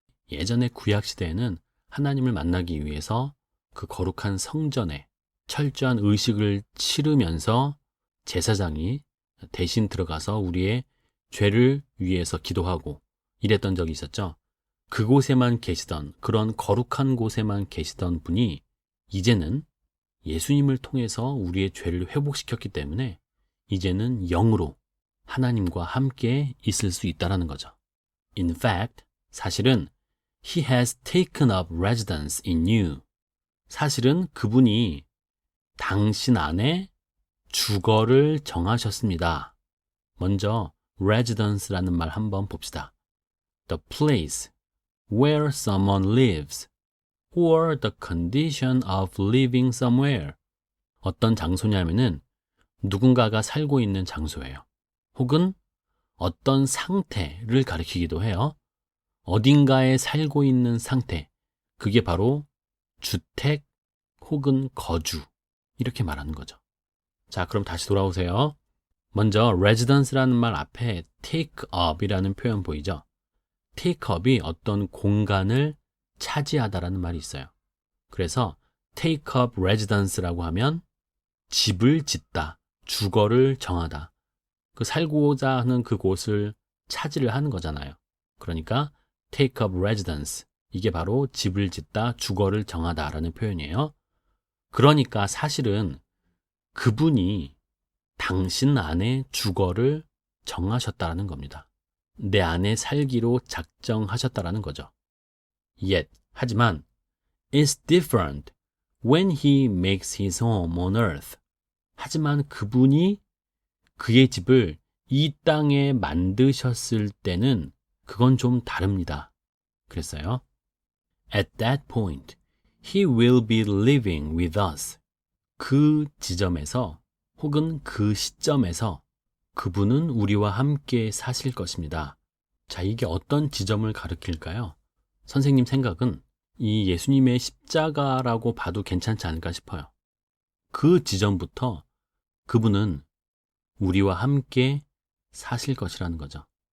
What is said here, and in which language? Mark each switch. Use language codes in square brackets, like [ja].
[ko] 예전의 구약시대에는 하나님을 만나기 위해서 그 거룩한 성전에 철저한 의식을 치르면서 제사장이 대신 들어가서 우리의 죄를 위해서 기도하고 이랬던 적이 있었죠. 그곳에만 계시던, 그런 거룩한 곳에만 계시던 분이 이제는 예수님을 통해서 우리의 죄를 회복시켰기 때문에 이제는 영으로 하나님과 함께 있을 수 있다는 거죠. [en] In fact, [ko] 사실은 [en] He has taken up residence in you. [ko] 사실은 그분이 당신 안에 주거를 정하셨습니다. 먼저 residence라는 말 한번 봅시다. [en] The place where someone lives or the condition of living somewhere. [ko] 어떤 장소냐면은 누군가가 살고 있는 장소예요. 혹은 어떤 상태를 가리키기도 해요. 어딘가에 살고 있는 상태. 그게 바로 주택 혹은 거주. 이렇게 말하는 거죠. 자, 그럼 다시 돌아오세요. 먼저 residence라는 말 앞에 take up이라는 표현 보이죠? take up이 어떤 공간을 차지하다라는 말이 있어요. 그래서 take up residence라고 하면 집을 짓다, 주거를 정하다. 그 살고자 하는 그곳을 차지를 하는 거잖아요. 그러니까 take up residence. 이게 바로 집을 짓다, 주거를 정하다라는 표현이에요. 그러니까 사실은 그분이 당신 안에 주거를 정하셨다라는 겁니다. 내 안에 살기로 작정하셨다라는 거죠. [en] Yet, [ko] 하지만 [en] it's different when he makes his home on earth. [ko] 하지만 그분이 그의 집을 이 땅에 만드셨을 때는 그건 좀 다릅니다. 그랬어요. [en] At that point, he will be living with us. [ko] 그 지점에서 혹은 그 시점에서 그분은 우리와 함께 사실 것입니다. 자, 이게 어떤 지점을 가리킬까요? 선생님 생각은 이 예수님의 십자가라고 봐도 괜찮지 않을까 싶어요. 그 지점부터 그분은 우리와 함께 사실 것이라는 거죠.